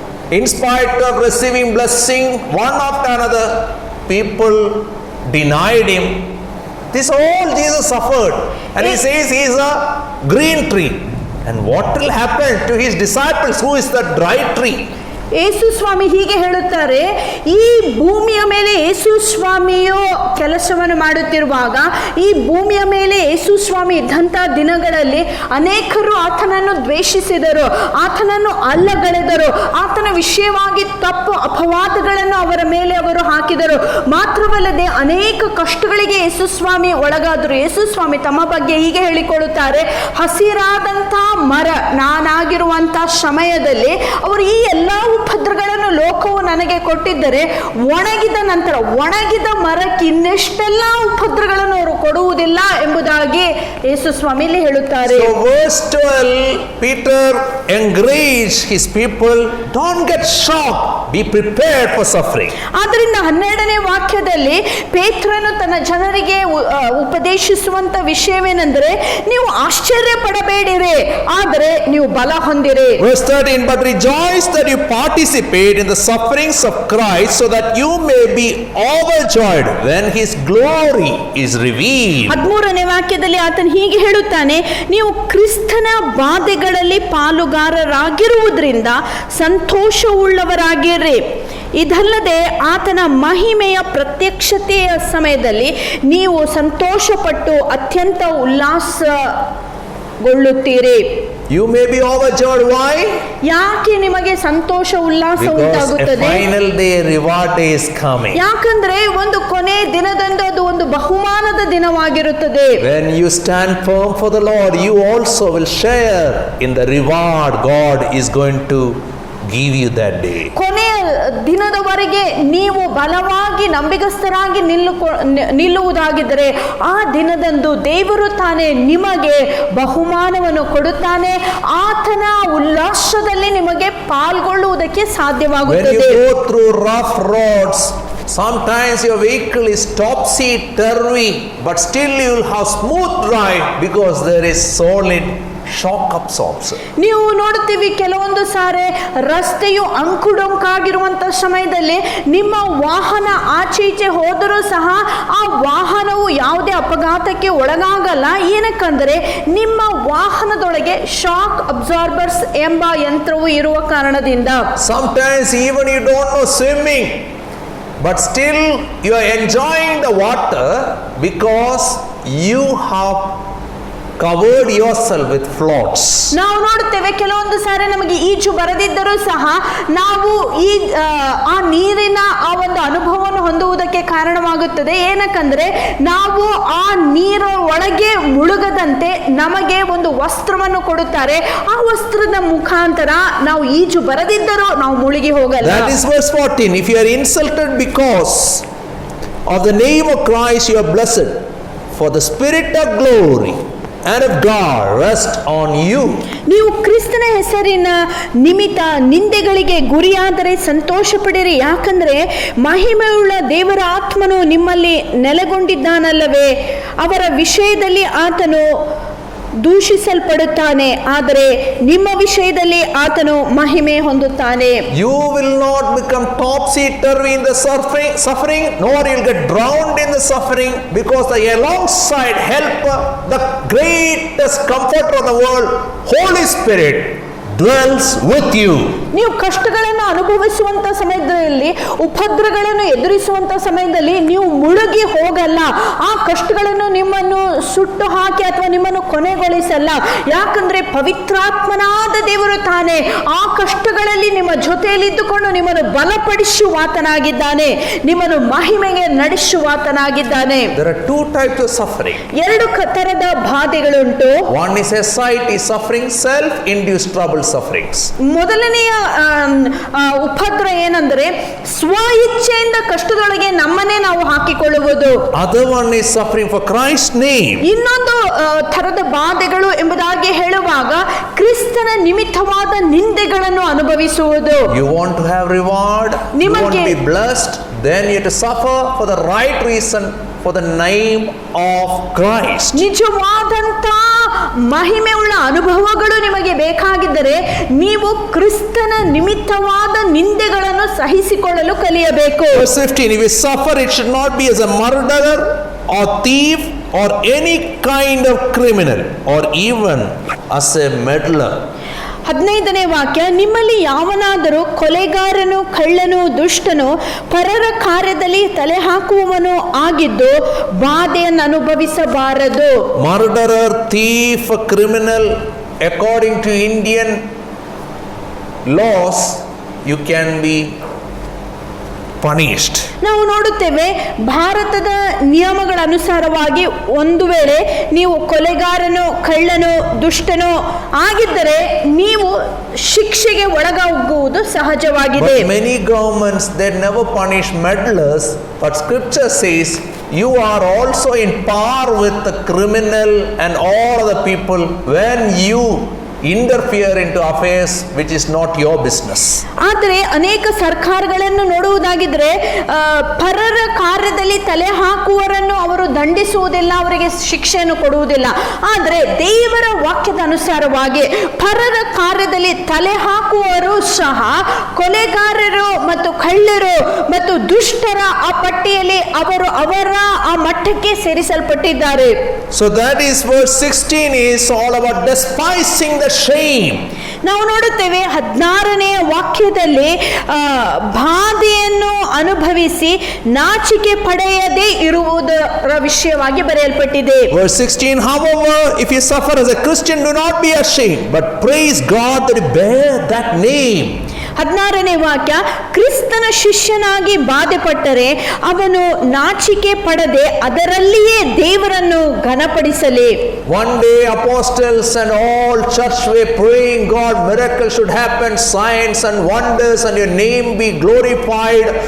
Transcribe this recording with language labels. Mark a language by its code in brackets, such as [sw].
[en] In spite of receiving blessing, one after another, people denied him. This all Jesus suffered. And he says he is a green tree. And what will happen to his disciples? Who is the dry tree? [kn] ಯೇಸು ಸ್ವಾಮಿ ಹೀಗೆ ಹೇಳುತ್ತಾರೆ, ಈ ಭೂಮಿಯ ಮೇಲೆ ಯೇಸು ಸ್ವಾಮಿಯು ಕೆಲಸವನ್ನು ಮಾಡುತ್ತಿರುವಾಗ, ಈ ಭೂಮಿಯ ಮೇಲೆ ಯೇಸು ಸ್ವಾಮಿ ಇದ್ದಂಥ ದಿನಗಳಲ್ಲಿ ಅನೇಕರು ಆತನನ್ನು ದ್ವೇಷಿಸಿದರು, ಆತನನ್ನು ಅಲ್ಲಗಳೆದರು, ಆತನ ವಿಷಯವಾಗಿ ತಪ್ಪು ಅಪವಾದಗಳನ್ನು ಅವರ ಮೇಲೆ ಅವರು ಹಾಕಿದರು. ಮಾತ್ರವಲ್ಲದೆ ಅನೇಕ ಕಷ್ಟಗಳಿಗೆ ಯೇಸು ಸ್ವಾಮಿ ಒಳಗಾದರು. ಯೇಸು ಸ್ವಾಮಿ ತಮ್ಮ ಬಗ್ಗೆ ಹೀಗೆ ಹೇಳಿಕೊಳ್ಳುತ್ತಾರೆ, ಹಸಿರಾದಂಥ ಮರ ನಾನಾಗಿರುವಂಥ ಸಮಯದಲ್ಲಿ ಅವರು ಈ ಎಲ್ಲ ಉಪದ್ರಗಳನ್ನು ಲೋಕವು ನನಗೆ ಕೊಟ್ಟಿದ್ದರೆ, ಒಣಗಿದ ನಂತರ ಒಣಗಿದ ಮರಕ್ಕೆ ಇನ್ನೆಷ್ಟೆಲ್ಲ ಉಪದ್ರಗಳನ್ನು ಅವರು ಕೊಡುವುದಿಲ್ಲ ಎಂಬುದಾಗಿ ಯೇಸು ಸ್ವಾಮಿಲಿ ಹೇಳುತ್ತಾರೆ. [en] So verse 12, Peter encouraged his people, don't get shocked, be prepared for suffering. [kn] ಆದ್ದರಿಂದ 12ನೇ ವಾಕ್ಯದಲ್ಲಿ ಪೇತ್ರನು ತನ್ನ ಜನರಿಗೆ ಉಪದೇಶಿಸುವಂತ ವಿಷಯವೇನೆಂದರೆ, ನೀವು ಆಶ್ಚರ್ಯ ಪಡಬೇಡಿರಿ, ಆದರೆ ನೀವು ಬಲ ಹೊಂದಿರಿ. [en] Verse 13, but rejoice that you participate in the sufferings of Christ, so that you may be overjoyed when his glory is revealed. [kn] 13ನೇ ವಾಕ್ಯದಲ್ಲಿ ಆತನು ಹೀಗೆ ಹೇಳುತ್ತಾನೆ, ನೀವು ಕ್ರಿಸ್ತನ ಬಾಧೆಗಳಲ್ಲಿ ಪಾಲುಗಾರರಾಗಿರುವುದರಿಂದ ಸಂತೋಷವುಳ್ಳವರಾಗಿರ್ರಿ. ಇದಲ್ಲದೆ ಆತನ ಮಹಿಮೆಯ ಪ್ರತ್ಯಕ್ಷತೆಯ ಸಮಯದಲ್ಲಿ ನೀವು ಸಂತೋಷಪಟ್ಟು ಅತ್ಯಂತ ಉಲ್ಲಾಸಗೊಳ್ಳುತ್ತೀರಿ. [en] You may be overjoyed. Why? [kn] ಯಾಕೆ ನಿಮಗೆ ಸಂತೋಷ ಉಲ್ಲಾಸ ಉಂಟಾಗುತ್ತದೆ? [en] Because a final day reward day is coming. [kn] ಯಾಕಂದ್ರೆ ಒಂದು ಕೊನೆ ದಿನದಂದು ಅದು ಒಂದು ಬಹುಮಾನದ ದಿನವಾಗಿರುತ್ತದೆ. [en] When you stand firm for the Lord, you also will share in the reward God is going to give you that day. [kn] ಕೊನೆಯ ದಿನದವರೆಗೆ ನೀವು ಬಲವಾಗಿ ನಂಬಿಗಸ್ತರಾಗಿ ನಿಲ್ಲುವುದಾಗಿದ್ದರೆ, ಆ ದಿನದಂದು ದೇವರು ತಾನೇ ನಿಮಗೆ ಬಹುಮಾನವನ್ನು ಕೊಡುತ್ತಾನೆ. ಆತನ ಉಲ್ಲಾಸದಲ್ಲಿ ನಿಮಗೆ ಪಾಲ್ಗೊಳ್ಳುವುದಕ್ಕೆ ಸಾಧ್ಯವಾಗುತ್ತದೆ. [en] When you go through rough roads, sometimes your vehicle is topsy-turvy, but still you will have smooth ride because there is solid shock absorption. [kn] ನೀವು ನೋಡುತ್ತೀವಿ, ಕೆಲವೊಂದು ಸಾರಿ ರಸ್ತೆಯು ಅಂಕುಡೊಂಕಾಗಿರುವಂತ ಸಮಯದಲ್ಲಿ ನಿಮ್ಮ ವಾಹನ ಆಚೆ ಈಚೆ ಹೋದರೂ ಸಹ ಆ ವಾಹನವು ಯಾವುದೇ ಅಪಘಾತಕ್ಕೆ ಒಳಗಾಗಲ್ಲ. ಏನಕ್ಕಂದರೆ ನಿಮ್ಮ ವಾಹನದೊಳಗೆ ಶಾಕ್ ಅಬ್ಸಾರ್ಬರ್ಸ್ ಎಂಬ ಯಂತ್ರವು ಇರುವ ಕಾರಣದಿಂದ. [en] Sometimes even you don't know swimming, but still you are enjoying the water because you have covered yourself with floats. [kn] ನಾವು ನೋಡುತ್ತೇವೆ, ಕೆಲವೊಂದು ಸಾರಿ ನಮಗೆ ಈಜು ಬರದಿದ್ದರೂ ಸಹ ನಾವು ಆ ನೀರಿನ ಆ ಒಂದು ಅನುಭವವನ್ನು ಹೊಂದುವುದಕ್ಕೆ ಕಾರಣವಾಗುತ್ತದೆ. ಏನಕ್ಕಂದ್ರೆ ನಾವು ಆ ನೀರ ಒಳಗೆ ಮುಳುಗದಂತೆ ನಮಗೆ ಒಂದು ವಸ್ತ್ರವನ್ನು ಕೊಡುತ್ತಾರೆ. ಆ ವಸ್ತ್ರದ ಮುಖಾಂತರ ನಾವು ಈಜು ಬರದಿದ್ದರೂ ನಾವು ಮುಳುಗಿ ಹೋಗಲ್ಲ. [en] That is verse 14. If you are insulted because of the name of Christ, you are blessed, for the spirit of glory and of God rest on you. [kn] ನೀವು ಕ್ರಿಸ್ತನ ಹೆಸರಿನ ನಿಮಿತ್ತ ನಿಂದೆಗಳಿಗೆ ಗುರಿಯಾದರೆ ಸಂತೋಷ ಪಡಿರಿ, ಯಾಕಂದ್ರೆ ಮಹಿಮೆಯುಳ್ಳ ದೇವರ ಆತ್ಮನು ನಿಮ್ಮಲ್ಲಿ ನೆಲೆಗೊಂಡಿದ್ದಾನಲ್ಲವೇ. ಅವರ ವಿಷಯದಲ್ಲಿ ಆತನು ದೂಷಿಸಲ್ಪಡುತ್ತಾನೆ, ಆದರೆ ನಿಮ್ಮ ವಿಷಯದಲ್ಲಿ ಆತನು ಮಹಿಮೆ ಹೊಂದುತ್ತಾನೆ. [en] You will not become topsy-turvy in the suffering, nor you will get drowned in the suffering, because the alongside helper, the greatest comforter of the world, Holy Spirit, dwells with you. [kn] ನೀವು ಕಷ್ಟಗಳನ್ನು ಅನುಭವಿಸುವಂತ ಸಮಯದಲ್ಲಿ, ಉಪದ್ರಗಳನ್ನು ಎದುರಿಸುವಂತ ಸಮಯದಲ್ಲಿ ನೀವು ಮುಳುಗಿ ಹೋಗಲ್ಲ. ಆ ಕಷ್ಟಗಳನ್ನು ನಿಮ್ಮನ್ನು ಸುಟ್ಟು ಹಾಕಿ ಅಥವಾ ನಿಮ್ಮನ್ನು ಕೊನೆಗೊಳಿಸಲ್ಲ. ಯಾಕಂದ್ರೆ ಪವಿತ್ರಾತ್ಮನಾದ ದೇವರು ತಾನೇ ಆ ಕಷ್ಟಗಳಲ್ಲಿ ನಿಮ್ಮ ಜೊತೆಯಲ್ಲಿ ಇದ್ದುಕೊಂಡು ನಿಮ್ಮನ್ನು ಬಲಪಡಿಸುವಾತನಾಗಿದ್ದಾನೆ, ನಿಮ್ಮನ್ನು ಮಹಿಮೆಗೆ ನಡೆಸುವಾತನಾಗಿದ್ದಾನೆ. [en] There are two types of suffering. [kn] ಎರಡು ತರದ ಬಾಧೆಗಳುಂಟು. [en] One is SIT suffering, self-induced trouble sufferings. [kn] ಮೊದಲನೆಯ ಉಪದ್ರ ಏನಂದ್ರೆ ಸ್ವ ಇಚ್ಛೆಯಿಂದ ಕಷ್ಟದೊಳಗೆ ನಮ್ಮನ್ನೇ ನಾವು ಹಾಕಿಕೊಳ್ಳುವುದು. [en] Other one is suffering for Christ's name. [kn] ಇನ್ನೊಂದು ತರದ ಬಾಧೆಗಳು ಎಂಬುದಾಗಿ ಹೇಳುವಾಗ ಕ್ರಿಸ್ತನ ನಿಮಿತ್ತವಾದ ನಿಂದೆಗಳನ್ನು ಅನುಭವಿಸುವುದು. [en] You want to have reward, you want to be blessed, then you have to suffer for the right reason, for the name of Christ. [kn] ನಿಜವಾದಂತ ಮಹಿಮೆಯುಳ್ಳ ಅನುಭವಗಳು ನಿಮಗೆ ಬೇಕಾಗಿದ್ದರೆ ನೀವು ಕ್ರಿಸ್ತನ ನಿಮಿತ್ತವಾದ ನಿಂದೆಗಳನ್ನು ಸಹಿಸಿಕೊಳ್ಳಲು ಕಲಿಯಬೇಕು. [en] Verse 15, if you suffer, it should not be as a murderer or thief or any kind of criminal or even as a meddler. [kn] 15ನೇ ವಾಕ್ಯ, ನಿಮ್ಮಲ್ಲಿ ಯಾವನಾದರೂ ಕೊಲೆಗಾರನು, ಕಳ್ಳನು, ದುಷ್ಟನು, ಪರರ ಕಾರ್ಯದಲ್ಲಿ ತಲೆ ಹಾಕುವವನು ಆಗಿದ್ದು ಬಾಧೆಯನ್ನು ಅನುಭವಿಸಬಾರದು. [en] Murderer, thief, criminal, according to Indian laws, you can be punished. [kn] ನಾವು ನೋಡುತ್ತೇವೆ ಭಾರತದ ನಿಯಮಗಳ ಅನುಸಾರವಾಗಿ ಒಂದು ವೇಳೆ ನೀವು ಕೊಲೆಗಾರನು, ಕಳ್ಳನು, ದುಷ್ಟನು ಆಗಿದ್ದರೆ ನೀವು ಶಿಕ್ಷೆಗೆ ಒಳಗಾಗುವುದು ಸಹಜವಾಗಿದೆ. [en] But many governments, they never punish meddlers, but scripture says you are also in par with the criminal and all the people when you interfere into affairs which is not your business. [kn] ಆದರೆ ಅನೇಕ ಸರ್ಕಾರಗಳನ್ನು ನೋಡುವುದಾಗಿದ್ರೆ ಪರರ ಕಾರ್ಯದಲ್ಲಿ ತಲೆ ಹಾಕುವವರನ್ನು ಅವರು ದಂಡಿಸುವುದಿಲ್ಲ, ಅವರಿಗೆ ಶಿಕ್ಷೆಯನ್ನು ಕೊಡುವುದಿಲ್ಲ. ಆದರೆ ದೇವರ ವಾಕ್ಯದ ಅನುಸಾರವಾಗಿ ಪರರ ಕಾರ್ಯದಲ್ಲಿ ತಲೆ ಹಾಕುವವರು ಸಹ ಕೊಲೆಗಾರರು ಮತ್ತು ಕಳ್ಳರು ಮತ್ತು ದುಷ್ಟರ ಆ ಪಟ್ಟಿಯಲ್ಲಿ ಅವರು ಅವರ ಆ ಮಟ್ಟಕ್ಕೆ ಸೇರಿಸಲ್ಪಟ್ಟಿದ್ದಾರೆ. [en] So that is verse 16 is all about despising the shame. [kn] ನಾವು ನೋಡುತ್ತೇವೆ 16ನೇ ವಾಕ್ಯದಲ್ಲಿ ಬಾಧೆಯನ್ನು ಅನುಭವಿಸಿ ನಾಚಿಕೆ ಪಡೆಯದೇ ಇರುವುದರ ವಿಷಯವಾಗಿ ಬರೆಯಲ್ಪಟ್ಟಿದೆ. [en] Verse 16, however, if you suffer as a Christian, do not be ashamed, but praise God that you bear that name. [kn] 16ನೇ ವಾಕ್ಯ, ಕ್ರಿಸ್ತನ ಶಿಷ್ಯನಾಗಿ ಬಾಧೆ ಪಟ್ಟರೆ ಅವನು ನಾಚಿಕೆ ಪಡದೆ ಅದರಲ್ಲಿಯೇ ದೇವರನ್ನು ಘನಪಡಿಸಲಿ. [en] One day apostles and all church were praying, God, miracles should happen, signs and wonders, and your name be glorified.